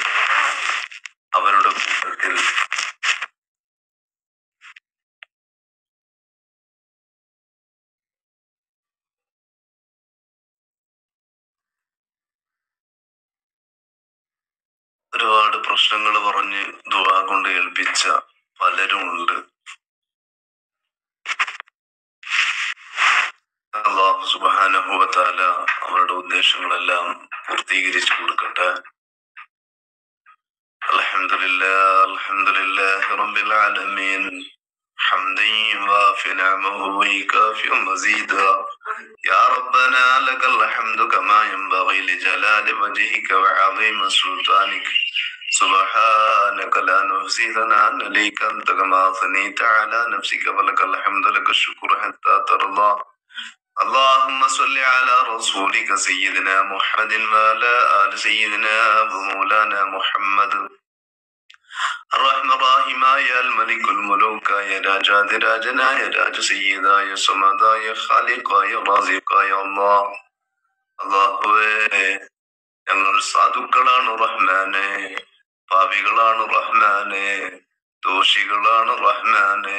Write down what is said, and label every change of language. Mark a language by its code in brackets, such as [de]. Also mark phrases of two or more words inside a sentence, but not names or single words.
[ml] അവരുടെ കൂട്ടത്തിൽ ഒരുപാട് പ്രശ്നങ്ങൾ പറഞ്ഞ് ദുആ കൊണ്ട് ഏൽപ്പിച്ച പലരും ഉണ്ട്. അല്ലാഹു [ar] سبحانه وتعالى [ml] അവരുടെ ഉദ്ദേശങ്ങളെല്ലാം പൂർത്തീകരിച്ചു കൊടുക്കട്ടെ. [ar] الحمد لله الحمد لله رب العالمين حمدا يوافي نعمه ويكافئ مزيدا يا ربنا لك الحمد كما ينبغي لجلال وجهك وعظيم سلطانك سبحانك لا نحصي ثناء عليك أنت كما أثنيت على نفسك ولك الحمد لك الشكر حتى ترضى اللهم صل على رسولك سيدنا محمد وعلى آل سيدنا ومولانا محمد [ml] റഹ്മറാഹിമായ മലിക്കുൽ മുലൂക്കായ രാജാതിരാജനായ രാജസയ്യിദായ സമദായ ഖാലിഖായ റാസിഖായ അല്ലാഹ്. അല്ലാഹുവേ, ഞങ്ങൾ സാധുക്കളാണ് റഹ്മാനെ, പാപികളാണ് റഹ്മാനെ, ദോഷികളാണ് റഹ്മാനെ.